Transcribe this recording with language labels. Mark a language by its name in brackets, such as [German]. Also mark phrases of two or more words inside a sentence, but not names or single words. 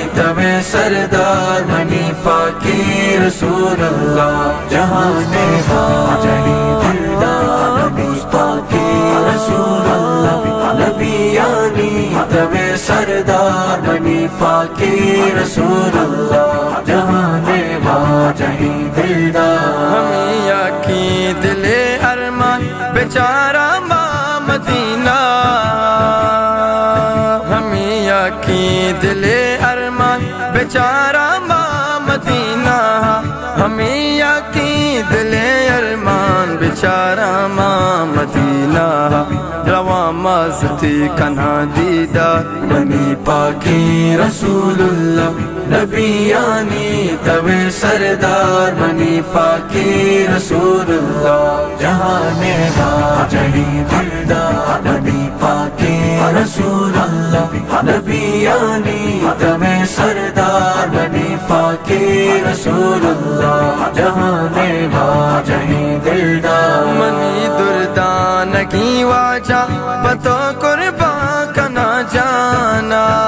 [Baluchi] تب سردار منی پاکی [Arabic] رسول اللہ [Baluchi] جہاں واجہی دلدار نبی پاکی [Arabic] رسول اللہ [Baluchi] نبیانی تب سردار منی پاکی [Arabic] رسول اللہ [Baluchi] جہاں واجہی دلدار ہمیں کی دل ارمان بیچارہ ماں مدینہ ہمیں کی دل ارمان بیچارہ ماں مدینہ ہمیں کی دل ارمان بیچارہ ماں مدینہ رواں مازتی کنہا دیدار منی پاکی [Arabic] رسول اللہ [Baluchi] نبیانی تب سردار منی پاکی [Arabic] رسول اللہ [Baluchi] جہاں واجہی دلدار نبی پاکی [Arabic] رسول اللہ [Baluchi] نبیانی تب سردار منی پاکی [Arabic] رسول اللہ [Baluchi] جہاں واجہی دلدار منی دردان کی واجہ پتو قربان کنا جانا